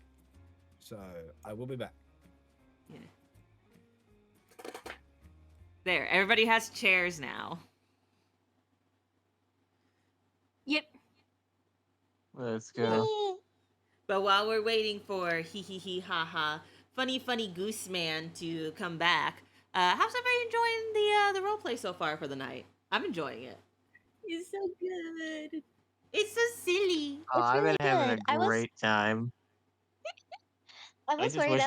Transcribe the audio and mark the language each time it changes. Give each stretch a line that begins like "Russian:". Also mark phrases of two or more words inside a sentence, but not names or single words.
English: So I will be back. Yeah. There, everybody has chairs now. Yep. Let's go. But while we're waiting for hee hee hee ha ha funny goose man to come back, how's everybody enjoying the roleplay so far for the night? I'm enjoying it. It's so good. It's so silly. Oh, It's I've been really having good. a great time. I I was just worried